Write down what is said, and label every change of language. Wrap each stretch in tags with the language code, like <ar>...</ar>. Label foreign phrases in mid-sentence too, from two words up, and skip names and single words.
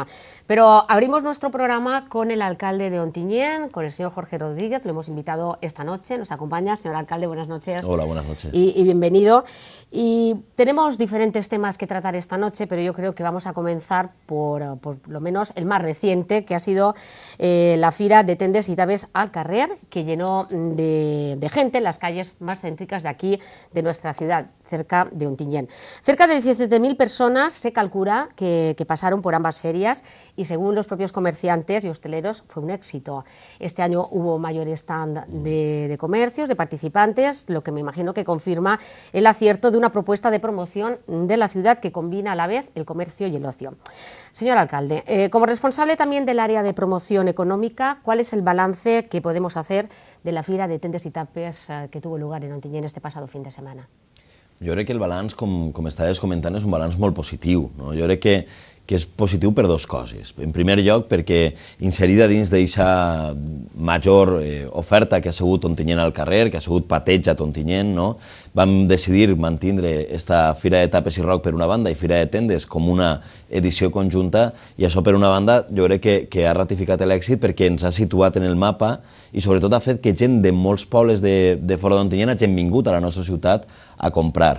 <es>Pero abrimos nuestro programa con el alcalde de Ontinyent, con el señor Jorge Rodríguez, lo hemos invitado esta noche, nos acompaña. Señor alcalde, buenas noches. Hola, buenas noches. Y bienvenido. Y tenemos diferentes temas que tratar esta noche, pero yo creo que vamos a comenzar por lo menos el más reciente, que ha sido la Fira de Tendes y Tabes al Carrer, que llenó de gente en las calles más céntricas de aquí, de nuestra ciudad, cerca de Ontinyent. Cerca de 17.000 personas se calcula que pasaron por ambas ferias y según los propios comerciantes y hosteleros fue un éxito. Este año hubo mayor stand de comercios, de participantes, lo que me imagino que confirma el acierto de una propuesta de promoción de la ciudad que combina a la vez el comercio y el ocio. Señor alcalde, como responsable también del área de promoción económica, ¿cuál es el balance que podemos hacer de la Fira de Tendes i Tapes que tuvo lugar en Ontinyent este pasado fin de setmana?</es> <ca>Jo crec que el balanç, com estaves comentant, és un balanç molt positiu. Jo crec que és positiu per dues coses. En primer lloc, perquè inserida dins d'aquesta major oferta que ha sigut Ontinyent al carrer, que ha sigut Patejat Ontinyent, vam decidir mantindre esta Fira de Tapes i Rock per una banda i Fira de Tendes com una edició conjunta, i això per una banda jo crec que ha ratificat l'èxit perquè ens ha situat en el mapa i sobretot ha fet que gent de molts pobles de fora d'Ontinyent hagin vingut a la nostra ciutat a comprar.</ca>